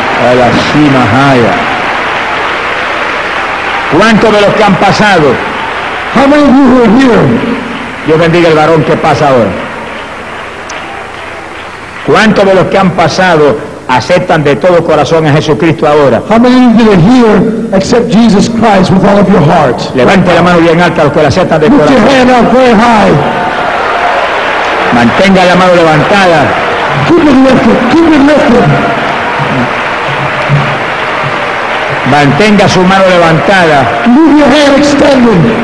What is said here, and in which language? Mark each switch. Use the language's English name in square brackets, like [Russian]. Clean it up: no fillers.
[Spanish] A la cima, haya. ¿Cuántos de los que han pasado? [English] How many of you who are here? [Spanish] Dios bendiga el varón que pasa ahora. ¿Cuántos de los que han pasado aceptan de todo corazón a Jesucristo ahora? [English] How many of you that are here accept Jesus Christ with all of your heart? [Spanish] Levante la mano bien alta los que lo aceptan de [English] put [Spanish] corazón. [English] Put your hand up very high. [Spanish] Mantenga la mano levantada. [English] Keep it lifted. Keep it lifted. [Spanish] Mantenga su mano levantada. [English] Move your hand extended.